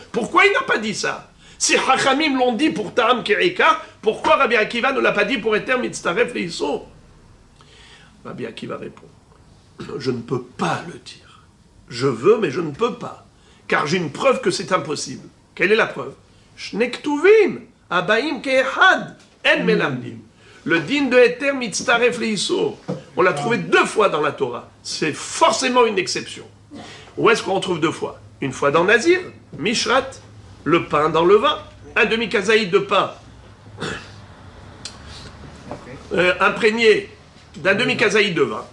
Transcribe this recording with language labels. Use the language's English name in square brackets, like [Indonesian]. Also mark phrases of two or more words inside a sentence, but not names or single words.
[French] Pourquoi il n'a pas dit ça? Si Hachamim l'ont dit pour [Hebrew] טעם כעיקר, [French] pourquoi Rabbi Akiva ne l'a pas dit pour [Hebrew] היתר מצטרף לאיסור? [French] Rabbi Akiva répond, je ne peux pas le dire. Je veux, mais je ne peux pas. Car j'ai une preuve que c'est impossible. Quelle est la preuve? [Hebrew] שני כתובים הבאים כאחד אין מלמדין. [French] Le din de [Hebrew] היתר מצטרף לאיסור, [French] on l'a trouvé deux fois dans la Torah. C'est forcément une exception. Où est-ce qu'on le trouve deux fois? Une fois dans Nazir, Mishrat, le pain dans le vin, un demi-kazaïd de pain imprégné d'un demi-kazaïd de vin.